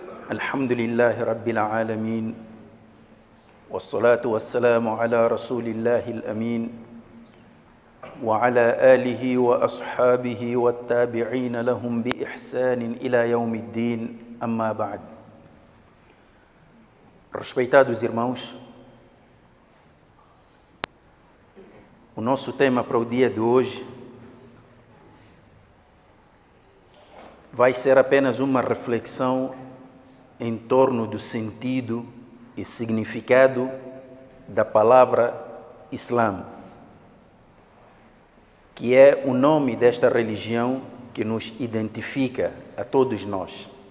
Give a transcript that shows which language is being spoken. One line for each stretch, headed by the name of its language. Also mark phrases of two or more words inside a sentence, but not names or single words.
Arabic: الحمد لله رب العالمين والصلاة والسلام على رسول الله الأمين وعلى آله وأصحابه والتابعين لهم بإحسان إلى يوم الدين أما بعد.
Portuguese: Respeitados irmãos, o nosso tema para o dia de hoje vai ser apenas uma reflexão em torno do sentido e significado da palavra Islã, que é o nome desta religião que nos identifica a todos nós.